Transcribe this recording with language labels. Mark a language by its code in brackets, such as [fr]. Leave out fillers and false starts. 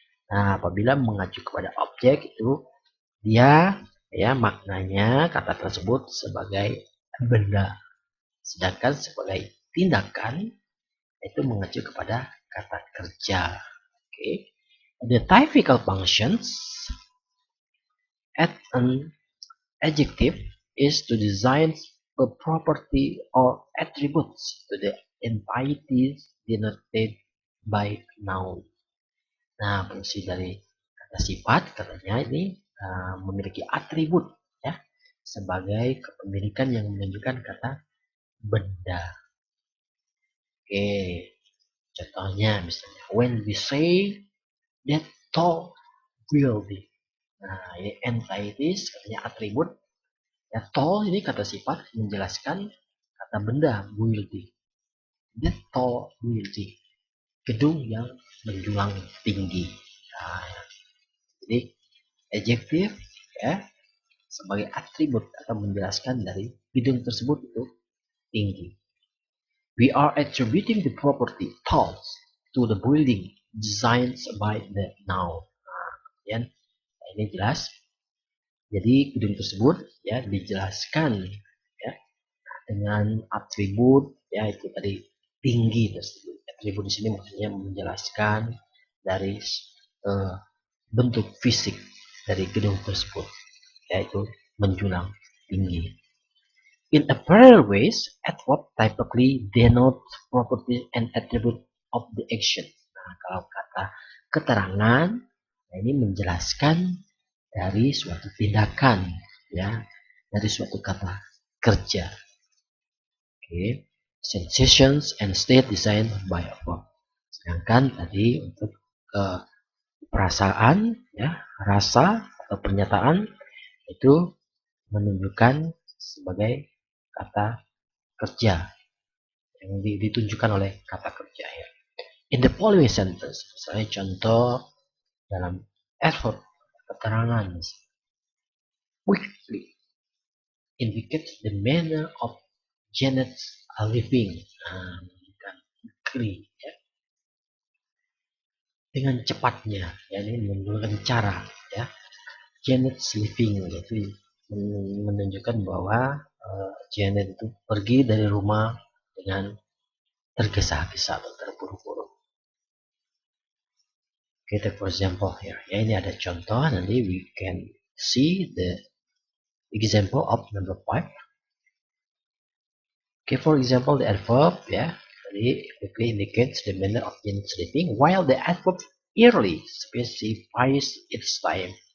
[id] Nah, apabila mengacu kepada objek itu dia ya maknanya kata tersebut sebagai benda, sedangkan sebagai tindakan itu mengacu kepada kata kerja. Oke. [en] The typical functions at an adjective is to design a property or attributes to the entities denoted by noun. [id] Nah, fungsi dari kata sifat katanya ini memiliki atribut ya sebagai kepemilikan yang menunjukkan kata benda. Oke, contohnya misalnya [en] when we say that tall building. [id] Nah, ini entities katanya atribut. Ya, tall ini kata sifat menjelaskan kata benda building. [en] That tall building. [id] Gedung yang menjulang tinggi. Nah, jadi adjective ya sebagai atribut atau menjelaskan dari gedung tersebut itu tinggi. [en] We are attributing the property tall to the building designed by the noun. [id] Nah, kemudian ini jelas. Jadi gedung tersebut ya dijelaskan ya dengan atribut ya itu tadi tinggi tersebut. Atribut di sini maksudnya menjelaskan dari bentuk fisik dari gedung tersebut yaitu menjulang tinggi. [en] In a parallel ways, adverb typically denote property and attribute of the action. [id] Nah, kalau kata keterangan, nah ini menjelaskan dari suatu tindakan, ya, dari suatu kata kerja. [en] Okay. Sensations and state designed by verb. [id] Sedangkan tadi untuk perasaan, ya, rasa atau pernyataan itu menunjukkan sebagai kata kerja yang ditunjukkan oleh kata kerja ya. [en] In the following sentence, [id] misalnya contoh dalam adverb keterangan, [en] quickly indicates the manner of Janet's living. [id] Nah, quickly ya. Dengan cepatnya, ya ini menunjukkan cara ya. Janet's living itu menunjukkan bahwa Janet itu pergi dari rumah dengan tergesa-gesa atau terburu-buru. [en] Okay, take for example here. [id] Ya ini ada contoh, nanti [en] we can see the example of number 5. Okay, for example the adverb [id] ya, tadi [en] quickly indicates the manner of sleeping, while the adverb early specifies its time.